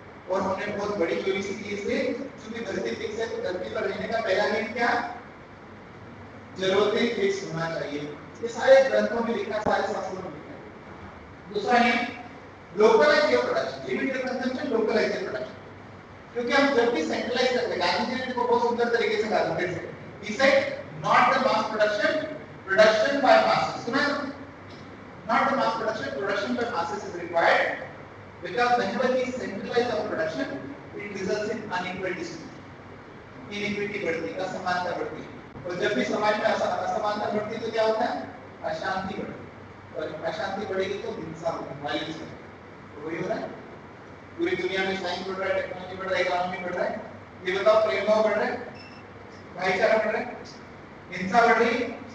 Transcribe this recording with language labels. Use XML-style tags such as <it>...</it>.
<hi>और हमने बहुत बड़ी चोरी सीखी इसलिए क्योंकि धरती फिक्स है, तो धरती पर रहने का पहला नियम क्या? जरूरतें फिक्स होना चाहिए। ये सारे ग्रंथों में लिखा, सारे शास्त्रों में लिखा है। दूसरा नियम,</hi> <en>Localise your production, limit your consumption, localise your production.</en> <hi>क्योंकि हम जब भी सेंट्रलाइज करते हैं, गांधी जी ने इसको बहुत सुंदर तरीके से कहा था।</hi> <en>He said, not the mass production, production by masses.</en> <hi>सुना है?</hi> <en>Not the mass production, production by masses is required because whenever we centralize our production, it results in unequal distribution.</en> <hi>Inequity बढ़ती है, असमानता बढ़ती है। और जब भी समाज में असमानता बढ़ती है तो क्या होता है? अशांति बढ़ती है। और अशांति बढ़ेगी तो हिंसा होगी, वायलेंस होगी। वही हो रहा है पूरी दुनिया में। साइंस बढ़ रहा है, टेक्नोलॉजी बढ़ रहा है, इकोनॉमी बढ़ रहा है। ये बताओ, प्रेम भाव बढ़ रहा है, भाईचारा बढ़ रहा है, हिंसा बढ़ रही है।</hi>